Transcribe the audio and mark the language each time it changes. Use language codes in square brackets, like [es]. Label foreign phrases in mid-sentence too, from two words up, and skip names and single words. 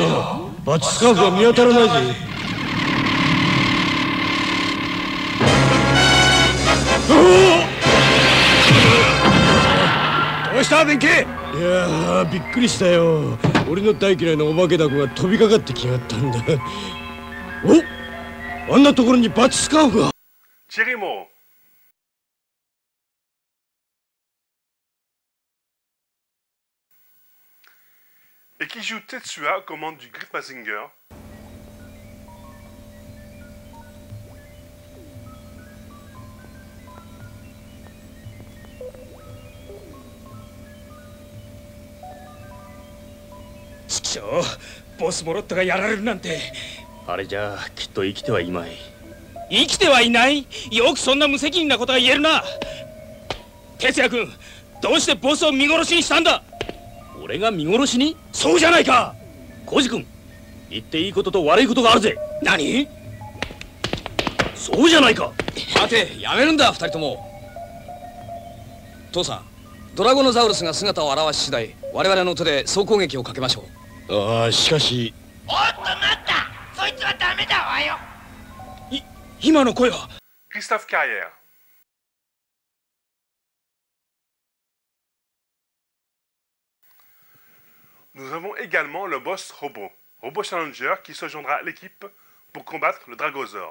[ja] バッチスカーフが見当たらないぜ。どうしたベンケイ。いやー、びっくりしたよ。俺の大嫌いなお化けだこが飛びかかってきやがったんだ。お、あんなところにバッチスカーフが。 [fr] チェリモ et qui joue Tetsuya aux commandes du Grid Mazinger. [ja] Boss モロットがやられるなんて。あれじゃあきっと生きてはいまい。生きてはいない？よくそんな無責任なことが言えるな。哲也君、どうしてボスを見殺しにしたんだ？俺が見殺しに？そうじゃないか。浩司君、言っていいことと悪いことがあるぜ。何？そうじゃないか。待て、やめるんだ二人とも。父さん、ドラゴノザウルスが姿を現し次第、我々の手で総攻撃をかけましょう。ああ、しかし。おっと待った、そいつはダメだわよ。今の声は。 [fr] Christophe Carrière. Nous avons également le boss Robot Challenger qui se joindra à l'équipe pour combattre le Dragosaure.